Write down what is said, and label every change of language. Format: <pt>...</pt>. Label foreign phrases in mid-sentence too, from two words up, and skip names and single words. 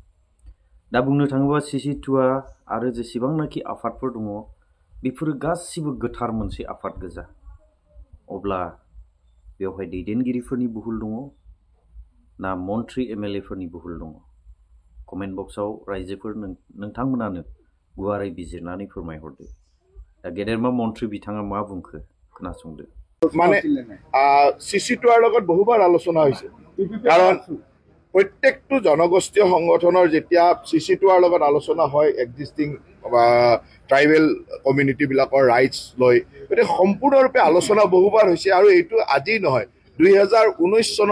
<brx>दा बुंनो थाङोबा CC2 आरो जेसेबांनाखि आफादफोर दङ बेफोरो गासिबो गोथार मोनसे आफाद गोजा अब्ला बेवहाय दैदेनगिरिफोरनि बुहुल दङ ना मन्थ्रि MLA फोरनि बुहुल दङ</brx> <en>comment box</en> <brx>रायजोफोर नोंथांमोनानो गुवारै बिजिरनानै फोरमायहरदो दा गेदेरमा मन्थ्रि बिथाङा मा बुंखो खोनासंदो</brx> <as>माने CC2 লগত বহুবাৰ আলোচনা হৈছে কাৰণ প্ৰত্যেকটো জনগোষ্ঠীয় সংগঠনৰ যেতিয়া CC2 লগত আলোচনা হয়</as> <en>existing tribal community</en> <as>বিলাকৰ ৰাইটস লৈ গতিকে সম্পূৰ্ণৰূপে আলোচনা বহুবাৰ হৈছে আৰু এইটো আজি নহয় 2019 চনৰ</as>